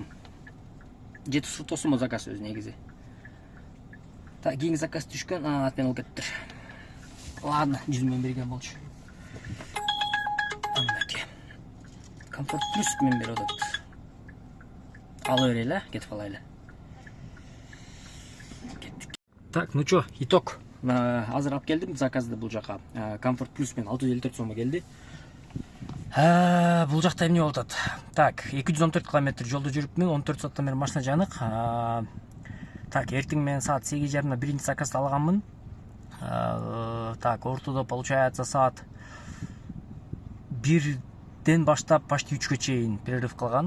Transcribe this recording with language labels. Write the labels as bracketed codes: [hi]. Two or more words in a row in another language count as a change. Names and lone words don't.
[ky] 7 сутосумо заказ өзү негизи. Так, кийинки заказ түшкөн, ат менен алып кеттир. Ладно, 100 менен берген болчу. Андаке. Комфорт плюс менен берип атат. Ала берели, кетип калайлы. Кеттик. [ru] Так, ну чё, итог. [ky] Азыр алып келдим заказды бул жака. Комфорт плюс менен 654 сомго келди. Бул жакта эмне болуп атат? Так, 214 км жолду жүрүпмүн, 14 сааттан бери машина жанык. Так, эртең менен саат 8:30 биринчи заказды алганмын. Так, ортодо получается саат 1ден баштап почти 3кө чейин перерыв кылган.